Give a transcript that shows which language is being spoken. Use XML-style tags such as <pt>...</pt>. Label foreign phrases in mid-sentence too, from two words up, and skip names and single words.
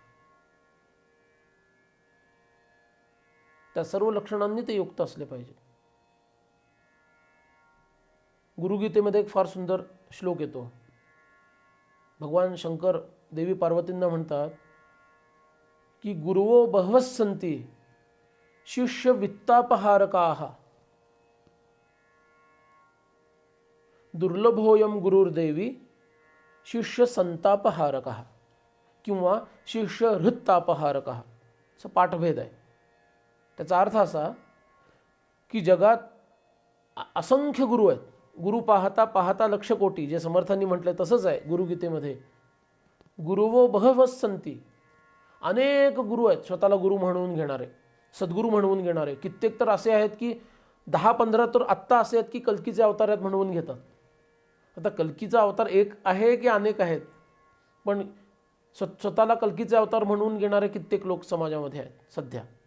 <mr>त्या सर्व लक्षणांनी ते युक्त असले पाहिजे. गुरुगीतेमध्ये एक फार सुंदर श्लोक येतो. भगवान शंकर देवी पार्वतींना म्हणतात की</mr> <sa>गुरुवो बहवस् सन्ति शिष्य वित्तापहारकाः दुर्लभोयम गुरुर्देवी शिष्य संतापहारकः</sa> <mr>किंवा</mr> <sa>शिष्य हृत्तापहारकः,</sa> <mr>असा पाठभेद आहे. त्याचा अर्थ असा की जगात असंख्य गुरु आहेत. गुरु पाहता पाहता लक्ष कोटी, जे समर्थांनी म्हटलंय तसंच आहे गुरुगीतेमध्ये.</mr> <sa>गुरुवो बहवस् सन्ति,</sa> <mr>अनेक गुरु आहेत स्वतःला गुरु म्हणवून घेणारे, सद्गुरू म्हणवून घेणारे. कित्येक तर असे आहेत की 10-15 तर आत्ता असे आहेत की कल्कीचे अवतार आहेत म्हणवून घेतात. आता कल्कीचा अवतार एक आहे की अनेक आहेत, पण स्वतःला कल्कीचे अवतार म्हणवून घेणारे कित्येक लोक समाजामध्ये आहेत सध्या.</mr>